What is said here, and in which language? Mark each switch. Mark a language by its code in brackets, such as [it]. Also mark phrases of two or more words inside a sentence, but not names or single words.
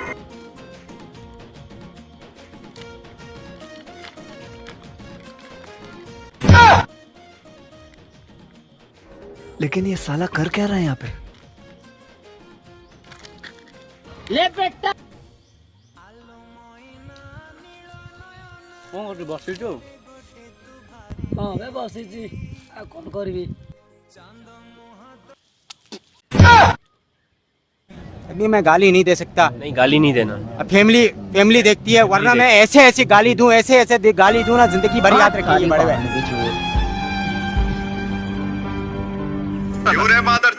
[hi] लेकिन ये साला कर क्या रहा है यहाँ पे? ले बेटा [or] କଣ କରୁଛୁ ବସିଛୁ? ହଁ ବେ ବସିଛି ଆଉ କଣ କରିବି [hi] अभी मैं गाली नहीं दे सकता। नहीं गाली नहीं देना। अब फैमिली फैमिली देखती है, वरना मैं ऐसे ऐसे गाली दूं, ऐसे ऐसे गाली दूं ना, जिंदगी भर याद रखेगी बड़े भाई। क्यों रे मादर